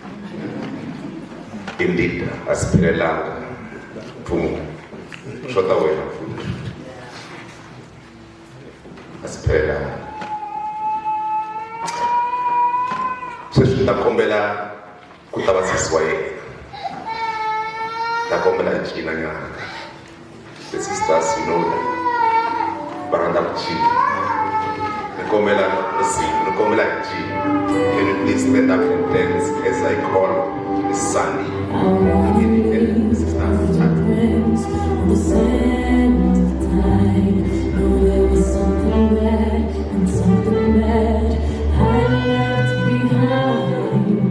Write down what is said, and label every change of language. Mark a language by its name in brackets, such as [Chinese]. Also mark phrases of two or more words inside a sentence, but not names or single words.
[English] Indeed, [Tsonga] Aspirelanga, Pumo, Shotawena, Aspirelanga. Sweswi ndakombela ku ta va sesi wa yena, ndakombela hi cina nyana. [English] The sisters, you know that, [Tsonga] va rhandza ku cina. Nikomela hi cina. [English] Can you please stand up and dance as I call Miss Sandy and Mrs. On the sand of time, know there was something bad and something bad I left behind.